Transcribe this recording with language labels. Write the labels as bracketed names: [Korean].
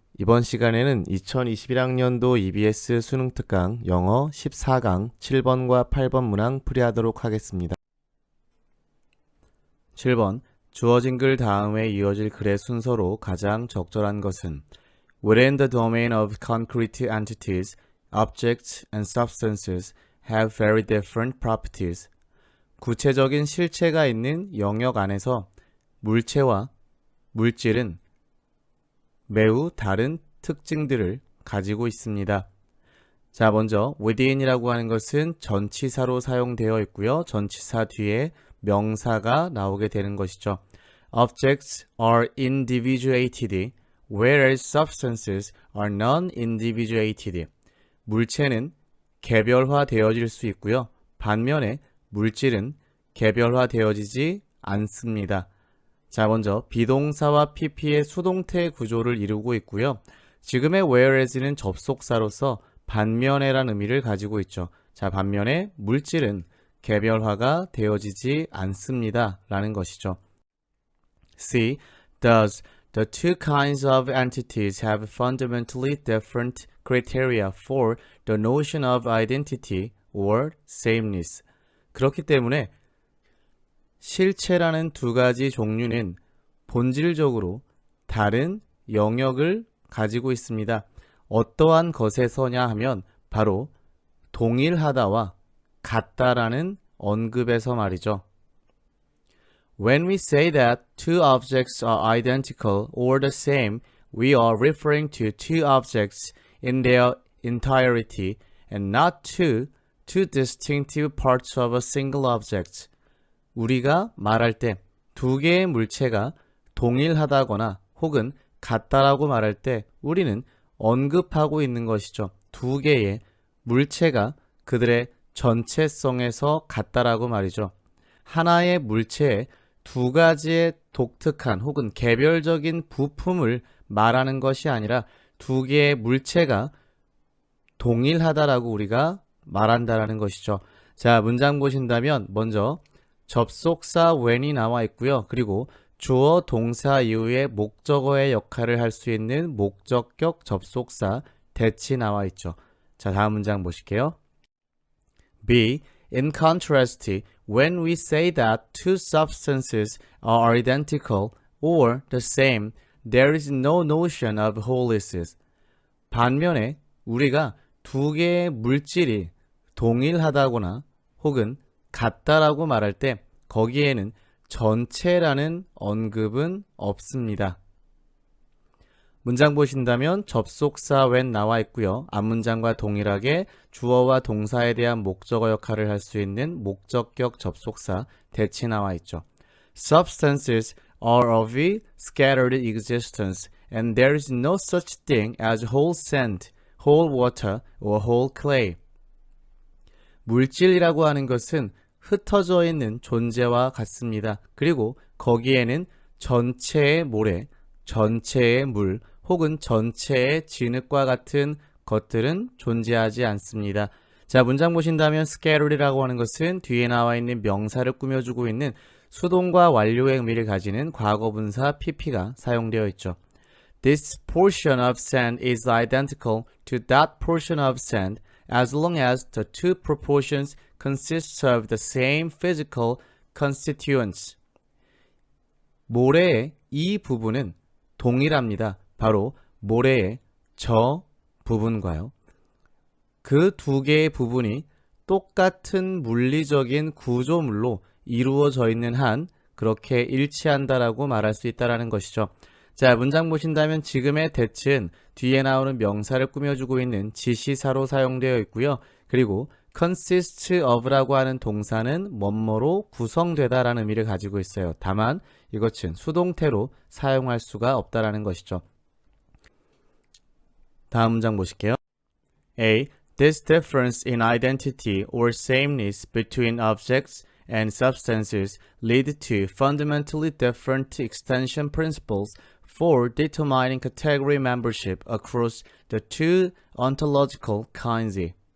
[Korean] 이번 시간에는 2021학년도 EBS 수능 특강 영어 14강 7번과 8번 문항 풀이하도록 하겠습니다. 7번 주어진 글 다음에 이어질 글의 순서로 가장 적절한 것은 [English] Within the domain of concrete entities, objects and substances have very different properties. [Korean] 구체적인 실체가 있는 영역 안에서 물체와 물질은 매우 다른 특징들을 가지고 있습니다. 자, 먼저 within이라고 하는 것은 전치사로 사용되어 있고요. 전치사 뒤에 명사가 나오게 되는 것이죠. [English] Objects are individuated, whereas substances are non-individuated. [Korean] 물체는 개별화되어질 수 있고요. 반면에 물질은 개별화되어지지 않습니다. 자, 먼저 비동사와 pp의 수동태 구조를 이루고 있고요. 지금의 whereas는 접속사로서 반면에란 의미를 가지고 있죠. 자, 반면에 물질은 개별화가 되어지지 않습니다. 라는 것이죠. C. [English] Thus, the two kinds of entities have fundamentally different criteria for the notion of identity or sameness. [Korean] 그렇기 때문에 실체라는 두 가지 종류는 본질적으로 다른 영역을 가지고 있습니다. 어떠한 것에서냐 하면 바로 동일하다와 같다라는 언급에서 말이죠. [English] When we say that two objects are identical or the same, we are referring to two objects in their entirety and not to two distinctive parts of a single object. [Korean] 우리가 말할 때 두 개의 물체가 동일하다거나 혹은 같다라고 말할 때 우리는 언급하고 있는 것이죠. 두 개의 물체가 그들의 전체성에서 같다라고 말이죠. 하나의 물체에 두 가지의 독특한 혹은 개별적인 부품을 말하는 것이 아니라 두 개의 물체가 동일하다라고 우리가 말한다라는 것이죠. 자, 문장 보신다면 먼저 접속사 when이 나와 있고요. 그리고 주어 동사 이후에 목적어의 역할을 할 수 있는 목적격 접속사 that이 나와 있죠. 자, 다음 문장 보실게요. B. [English] In contrast, when we say that two substances are identical or the same, there is no notion of wholeness. [Korean] 반면에 우리가 두 개의 물질이 동일하다거나 혹은 같다라고 말할 때 거기에는 전체라는 언급은 없습니다. 문장 보신다면 접속사 when 나와 있고요. 앞문장과 동일하게 주어와 동사에 대한 목적어 역할을 할 수 있는 목적격 접속사 that이 나와 있죠. [English] Substances are of scattered existence and there is no such thing as whole sand, whole water or whole clay. [Korean] 물질이라고 하는 것은 흩어져 있는 존재와 같습니다. 그리고 거기에는 전체의 모래, 전체의 물, 혹은 전체의 진흙과 같은 것들은 존재하지 않습니다. 자, 문장 보신다면 scattered이라고 하는 것은 뒤에 나와 있는 명사를 꾸며주고 있는 수동과 완료의 의미를 가지는 과거분사 pp가 사용되어 있죠. [English] This portion of sand is identical to that portion of sand as long as the two proportions consist of the same physical constituents. [Korean] 모래의 이 부분은 동일합니다. 바로 모래의 저 부분과요. 그 두 개의 부분이 똑같은 물리적인 구조물로 이루어져 있는 한 그렇게 일치한다라고 말할 수 있다라는 것이죠. 자, 문장 보신다면 지금의 that은 뒤에 나오는 명사를 꾸며주고 있는 지시사로 사용되어 있고요. 그리고 consist of라고 하는 동사는 뭐뭐로 구성되다라는 의미를 가지고 있어요. 다만 이것은 수동태로 사용할 수가 없다라는 것이죠. 다음 문장 보실게요. A. [English] This difference in identity or sameness between objects and substances lead to fundamentally different extension principles for determining category membership across the two ontological kinds.